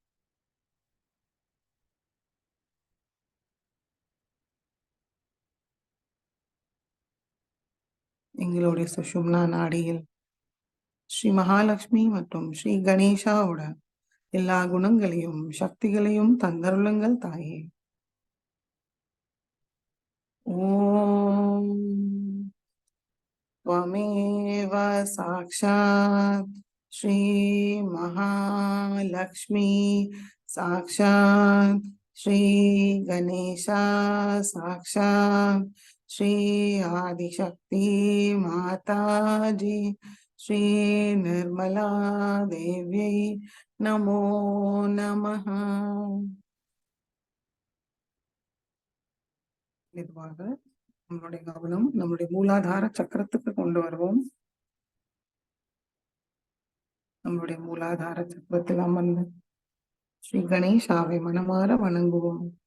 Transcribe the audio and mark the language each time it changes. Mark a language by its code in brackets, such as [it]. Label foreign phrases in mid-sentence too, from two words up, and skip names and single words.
[ta] எங்களுடைய சுஷும்னா நாடியில் ஸ்ரீ மகாலட்சுமி மற்றும் ஸ்ரீ கணேஷாவோட எல்லா குணங்களையும் சக்திகளையும் தந்தருளுங்கள் தாயே. [sa] ஓம் त्वमेव साक्षात् श्री महालक्ष्मी साक्षात् श्री गणेशा साक्षात् श्री आदिशक्ति माता जी श्री निर्मला देव्यै नमो नमः. [ta] மெதுவாக நம்மளுடைய கவனம் நம்முடைய மூலாதார சக்கரத்துக்கு கொண்டு வருவோம். நம்முடைய மூலாதார சக்கரத்தில் அமர்ந்து ஸ்ரீ கணேஷாவை மனமாற வணங்குவோம்.